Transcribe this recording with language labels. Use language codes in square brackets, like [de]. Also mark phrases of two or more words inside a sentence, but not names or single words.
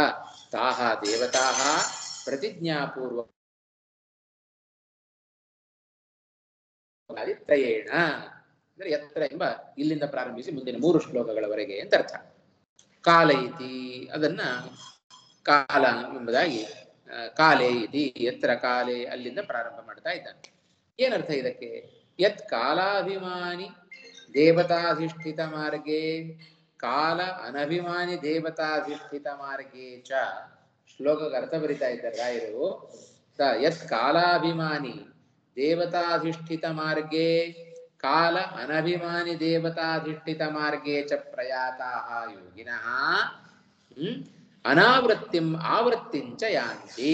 [sa] ತಾಹ ದೇವತಾಹ ಪ್ರತಿಜ್ಞಾಪೂರ್ವ ತ್ರಯೇಣ [kn] ಅಂದ್ರೆ ಯತ್ರ ಎಂಬ ಇಲ್ಲಿಂದ ಪ್ರಾರಂಭಿಸಿ ಮುಂದಿನ 3 ಶ್ಲೋಕಗಳವರೆಗೆ ಅಂತ ಅರ್ಥ. [sa] ಕಾಲ ಇತಿ [kn] ಅದನ್ನ ಕಾಲ ಎಂಬುದಾಗಿ [sa] ಕಾಲೇ ಇತಿ ಯತ್ರ ಕಾಲೇ [kn] ಅಲ್ಲಿಂದ ಪ್ರಾರಂಭ ಮಾಡ್ತಾ ಇದ್ದಾನೆ. ಏನರ್ಥ ಇದಕ್ಕೆ? [sa] ಯತ್ ಕಾಲಾಭಿಮಾನಿ ದೇವತಾಧಿಷ್ಠಿತ ಮಾರ್ಗೇ ಕಾಲ ಅನಭಿಮಾನಿ ದೇವತಾಧಿಷ್ಠಿತ ಮಾರ್ಗೇ ಚ. [kn] ಶ್ಲೋಕಕ್ಕೆ ಅರ್ಥ ಬರಿತಾ ಇದ್ದಾರೆ ರಾಯರು. [sa] ಯತ್ ಕಾಲಾಭಿಮಾನಿ ದೇವತಾಧಿಷ್ಠಿತ ಮಾರ್ಗೇ ಕಾಲ ಅನಭಿಮಾನಿ ದೇವತಾಧಿಷ್ಠಿತ ಮಾರ್ಗೇ ಚ ಪ್ರಯಾತಾಃ ಯೋಗಿನಃ ಅನಾವೃತ್ತಿಂ ಆವೃತ್ತಿಂಚ ಯಾಂತಿ.